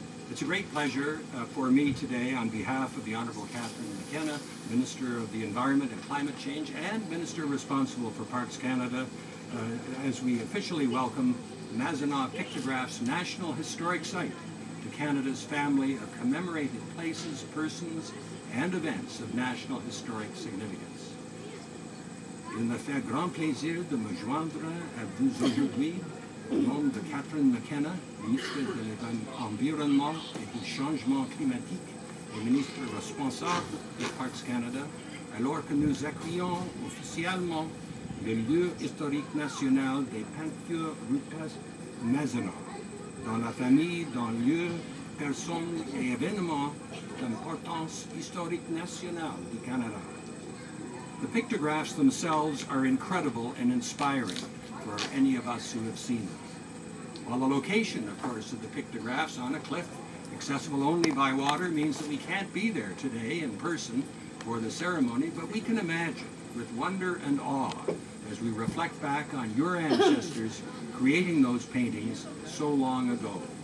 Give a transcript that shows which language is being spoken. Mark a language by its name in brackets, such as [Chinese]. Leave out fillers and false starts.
[English] It's a great pleasure for me today, on behalf of the Honourable Catherine McKenna, Minister of the Environment and Climate Change and Minister responsible for Parks Canada, as we officially welcome Mazinaw Pictograph's National Historic Site to Canada's family of commemorated places, persons, and events of national historic significance. [French] Il me fait grand plaisir de me joindre à vous aujourd'hui au nom de Catherine McKenna, ministre de l'Environnement et du Changement climatique et ministre responsable de Parks Canada, alors que nous accueillons officiellement le lieu historique national des peintures rupestres Mazinaw, dans la famille d'un lieu, personnes et événements d'importance historique nationale du Canada. [English] The pictographs themselves are incredible and inspiring for any of us who have seen them. While the location, of course, of the pictographs on a cliff, accessible only by water, means that we can't be there today in person for the ceremony, but we can imagine with wonder and awe as we reflect back on your ancestors creating those paintings so long ago.